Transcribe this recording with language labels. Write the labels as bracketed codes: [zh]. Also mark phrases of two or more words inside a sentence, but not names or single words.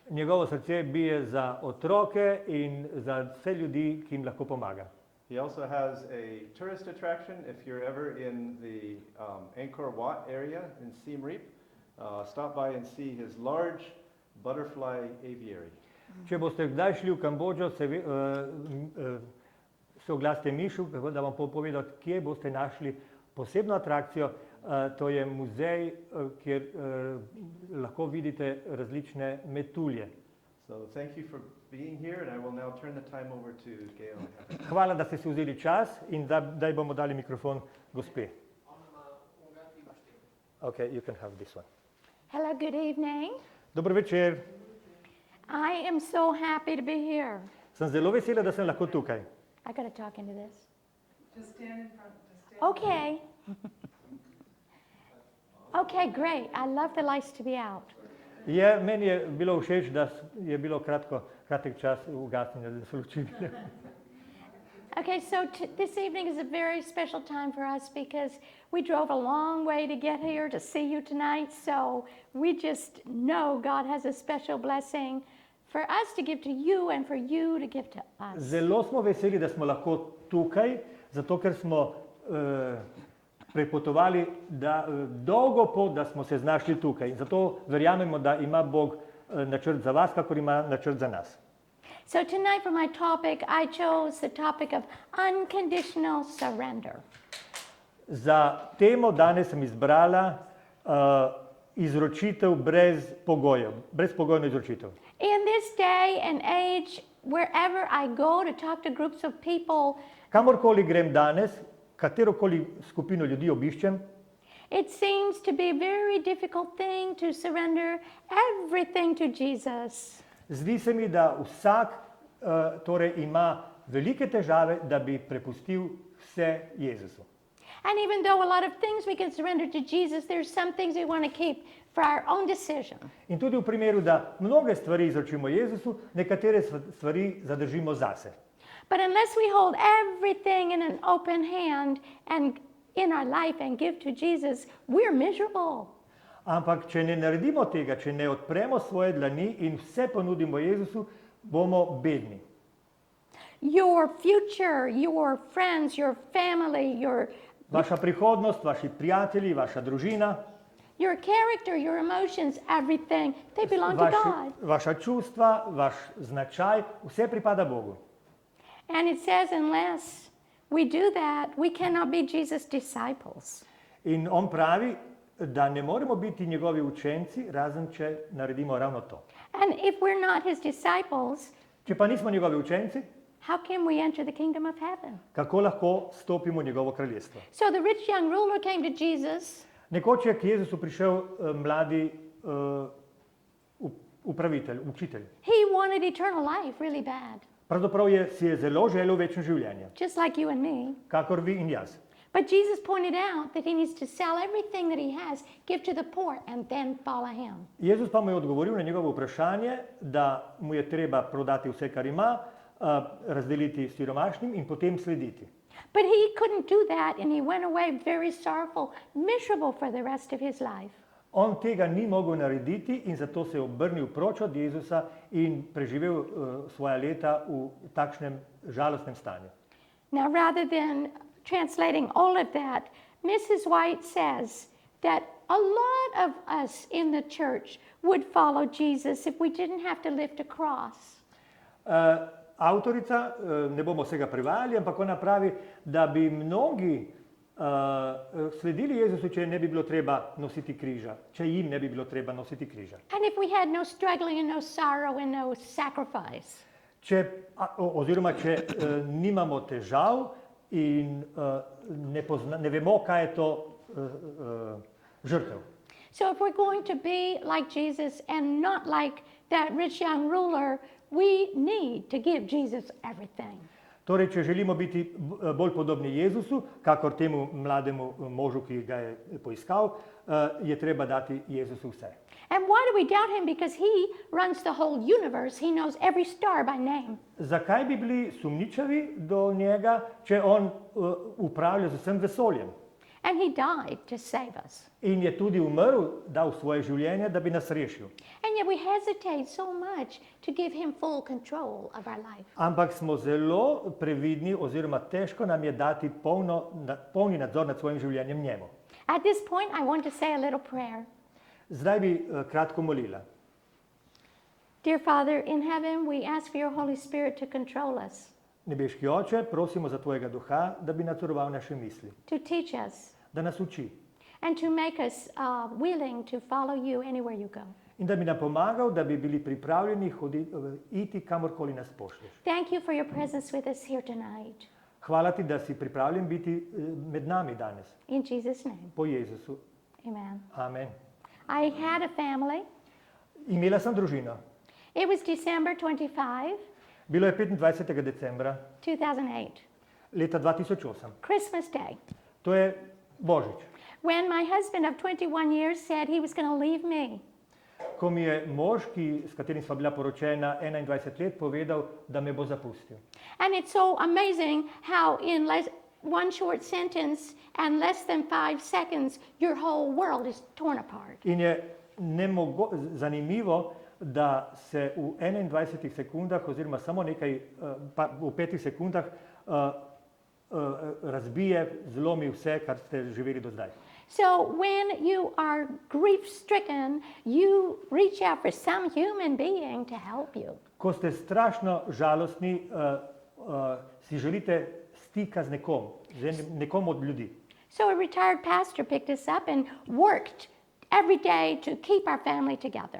[sl] Njegovo srce bije za otroke in za vse ljudi, ki jim lahko pomaga. [en] He also has a tourist attraction if you're ever in the Angkor Wat area in Siem Reap. Stop by and see his large butterfly aviary. [sl] Če boste kdaj šli v Kambodžo, se oglasite Mišu, da vam povedal, kje boste našli posebno atrakcijo. To je muzej, kjer lahko vidite različne metulje. [en] So thank you for being here, and I will now turn the time over to Gale. [sl] Hvala, da ste si vzeli čas in da bomo dali mikrofon gospe. [en] Okay, you can have this one. Hello, good evening. [sl] Dobro večer. [en] I am so happy to be here. [sl] Sem zelo vesela, da sem lahko tukaj. [en] I got to talk into this. Just stand in front. Just stand Okay. Okay, great. I love the lights to be out. [sl] Meni je bilo všeč, da je bilo kratek čas ugasnjenja, da so luči bile. [en] Okay, so this evening is a very special time for us because we drove a long way to get here to see you tonight. So we just know God has a special blessing for us to give to you and for you to give to us. [sl] Zelo smo veseli, da smo lahko tukaj, zato ker smo prepotovali dolgo pot, da smo se znašli tukaj. Zato verjamemo, da ima Bog načrt za vas, kakor ima načrt za nas. [en] So tonight for my topic, I chose the topic of unconditional surrender. [sl] Za temo danes sem izbrala izročitev brez pogojev, brezpogojno izročitev. [en] In this day and age, wherever I go to talk to groups of people, [sl] Kamorkoli grem danes, katerokoli skupino ljudi obiščem, [en] it seems to be a very difficult thing to surrender everything to Jesus. [sl] zdi se mi, da vsak torej ima velike težave, da bi prepustil vse Jezusu. [en] And even though a lot of things we can surrender to Jesus, there's some things we want to keep for our own decision. [sl] In tudi v primeru, da mnoge stvari izročimo Jezusu, nekatere stvari zadržimo zase. [en] But unless we hold everything in an open hand and in our life and give to Jesus, we're miserable. [sl] Ampak, če ne naredimo tega, če ne odpremo svoje dlani in vse ponudimo Jezusu, bomo bedni. [en] Your future, your friends, your family, [sl] Vaša prihodnost, vaši prijatelji, vaša družina, [en] your character, your emotions, everything, they belong to God. [sl] vaša čustva, vaš značaj, vse pripada Bogu. [en] And it says unless we do that, we cannot be Jesus' disciples. [sl] In on pravi, da ne moremo biti njegovi učenci, razen če naredimo ravno to. [en] And if we're not his disciples, [sl] Če pa nismo njegovi učenci, [en] how can we enter the kingdom of heaven? [sl] kako lahko stopimo v njegovo kraljestvo? [en] So the rich young ruler came to Jesus. [sl] Nekoč je k Jezusu prišel mladi upravitelj, učitelj. [en] He wanted eternal life really bad, [sl] Pravzaprav si je zelo želel večno življenje, [en] just like you and me. [sl] kakor vi in jaz. [en] But Jesus pointed out that he needs to sell everything that he has, give to the poor, and then follow him. [sl] Jezus pa mu je odgovoril na njegovo vprašanje, da mu je treba prodati vse, kar ima, razdeliti siromašnim in potem slediti. [en] But he couldn't do that, and he went away very sorrowful, miserable for the rest of his life. [sl] On tega ni mogel narediti in zato se je obrnil proč od Jezusa in preživel svoja leta v takšnem žalostnem stanju. [en] Now, rather than translating all of that, Mrs. White says that a lot of us in the church would follow Jesus if we didn't have to lift a cross. [sl] Avtorica, ne bomo vsega prevajali, ampak ona pravi, da bi mnogi sledili Jezusu, če ne bi bilo treba nositi križa, če jim ne bi bilo treba nositi križa. [en] And if we had no struggling and no sorrow and no sacrifice. [sl] Oziroma, če nimamo težav in ne vemo, kaj je to žrtev. [en] So if we're going to be like Jesus and not like that rich young ruler, we need to give Jesus everything. [sl] Torej, če želimo biti bolj podobni Jezusu, kakor temu mlademu možu, ki ga je poiskal, je treba dati Jezusu vse. [en] And why do we doubt him? Because he runs the whole universe. He knows every star by name. [sl] Zakaj bi bili sumničavi do njega, če on upravlja z vsem vesoljem? [en] And he died to save us. [sl] In je tudi umrl, dal svoje življenje, da bi nas rešil. [en] And yet we hesitate so much to give him full control of our life. [sl] Ampak smo zelo previdni, oziroma težko nam je dati polni nadzor nad svojim življenjem njemu. [en] At this point, I want to say a little prayer. [sl] Zdaj bi kratko molila. [en] Dear Father in heaven, we ask for your Holy Spirit to control us, [sl] Nebeški Oče, prosimo za tvojega duha, da bi nadzoroval naše misli, [en] to teach us, [sl] da nas uči [en] and to make us willing to follow you anywhere you go. [sl] in da bi nam pomagal, da bi bili pripravljeni iti kamorkoli nas pošlješ. [en] Thank you for your presence with us here tonight. [sl] Hvala ti, da si pripravljen biti med nami danes. [en] In Jesus' name, [sl] Po Jezusu. [en] Amen. [sl] Amen. [en] I had a family. [sl] Imela sem družino. [en] It was December 25, [sl] Bilo je 25. decembra [en] 2008, [sl] leta 2008. [en] Christmas Day, [sl] To je Božič. [en] when my husband of 21 years said he was going to leave me. [sl] Ko mi je mož, s katerim sva bila poročena 21 let, povedal, da me bo zapustil. [en] And it's so amazing how in one short sentence and less than 5 seconds, your whole world is torn apart. [sl] In je zanimivo, da se v 21 sekundah, oziroma samo nekaj, v 5 sekundah razbije, zlomi vse, kar ste živeli do zdaj. [en] So when you are grief-stricken, you reach out for some human being to help you. [sl] Ko ste strašno žalostni, si želite stika z nekom od ljudi. [en] So a retired pastor picked us up and worked every day to keep our family together.